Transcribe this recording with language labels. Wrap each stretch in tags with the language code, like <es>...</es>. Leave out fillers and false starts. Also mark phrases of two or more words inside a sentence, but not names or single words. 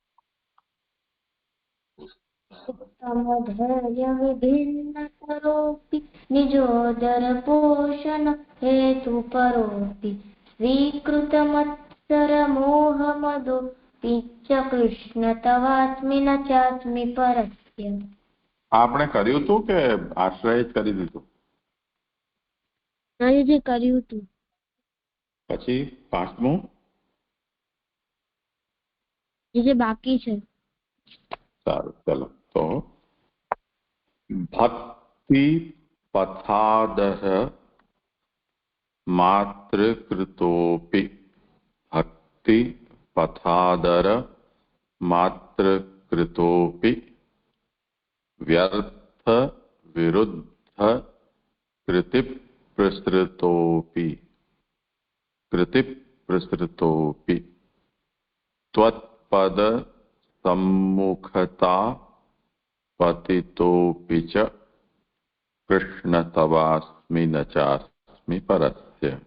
<sa>उत्तमधैर्यविभिन्नतरोऽपि निजोदरपोषण हेतुपरोऽपि स्वीकृतमत्सरमोहमदोऽपि च कृष्ण तवास्मि न चास्मि परस्य.</sa> <gu>આપણે કર્યું હતું કે આશ્રય જ કરી દીધું? જે કર્યું હતું. પછી પાંચમું જે બાકી છે. સારું, ચલો તો</gu> <sa>ભક્તિ પથાદહ માત્રકૃતોપि. ભક્તિ પથાદર માત્રકૃતોપि व्यर्थ विरुद्ध कृति प्रसृतोपि त्वत्पद सम्मुखता पतितोपि च कृष्ण तवास्मि न चास्मि परस्य.</sa>